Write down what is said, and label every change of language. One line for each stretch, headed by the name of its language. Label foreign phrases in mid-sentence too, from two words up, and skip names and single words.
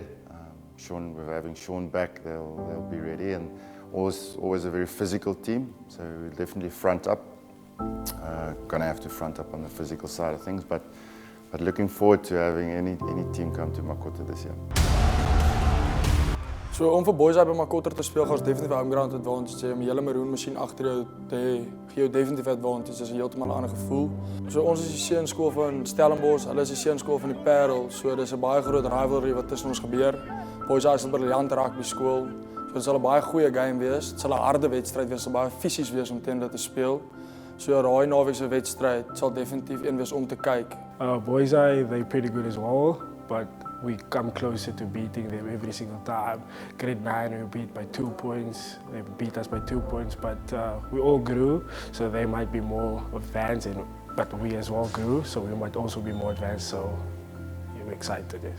English: We're having Sean back, they'll be ready, and always a very physical team, so we'll definitely front up. Gonna have to front up on the physical side of things, but looking forward to having any team come to Marcotta this year.
Afrikaans: So om vir Boys High by Marcotta te speel, gaan ons definitief
English: home ground advantage
Afrikaans: hê. Om die hele maroon masjien agter jou te hê, gee jou definitief advantage. Dit is 'n heeltemal 'n ander gevoel. So ons is die seunskool van Stellenbosch, hulle is die seunskool van die Paarl. So dis 'n baie groot rivalry wat tussen ons gebeur. Boys High is 'n briljante rugby skool. So dit sal 'n baie goeie game wees. Dit sal 'n harde wedstryd wees, dit sal baie fisies wees om teen dit te speel. So daai naweek se wedstryd sal definitief een wees om te kyk.
English: Boys High, they're pretty good as well, but we come closer to beating them every single time. Grade 9 we beat by 2 points, they beat us by 2 points, but we all grew, so they might be more advanced, but we as well grew, so we might also be more advanced, so I'm excited, yes.